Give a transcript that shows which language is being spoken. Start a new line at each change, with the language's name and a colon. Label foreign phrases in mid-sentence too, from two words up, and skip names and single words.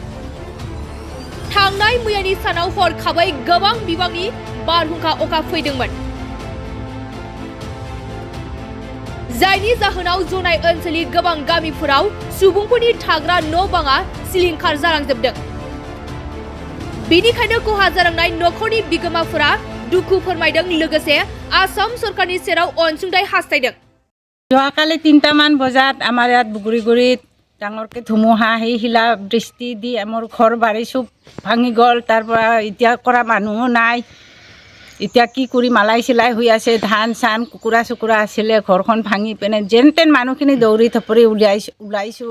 Bodo: थांनाय मैयानि सानाव हरखाबै गोबां बिबांनि बारहुंखा अखा फैदोंमोन, जायनि जाहोनाव जनाय ओनसोलनि गोबां गामिफोराव सुबुंफोरनि थाग्रा न'-बाङा सिलिंखार जालांजोबदों। बेनिखायनो खहा जालांनाय नखरनि बिगोमाफोरा दुखु फोरमायदों, लोगोसे आसाम सरकारनि सेराव अनसुंथाइ हास्थायदों।
Assamese: যোৱাকালি ৩টামান বজাত আমাৰ ইয়াত বুগুৰিগুৰিত ডাঙৰকৈ ধুমুহা শিলা বৃষ্টি দি আমাৰ ঘৰ বাৰী চব ভাঙি গ'ল। তাৰ পৰা এতিয়া কৰা মানুহো নাই। এতিয়া কি কৰি মালাই চিলাই হৈ আছে, ধান চান কুকুৰা চুকুৰা আছিলে, ঘৰখন ভাঙি পিনে যেন তেন মানুহখিনি দৌৰি থপৰি ওলাইছোঁ।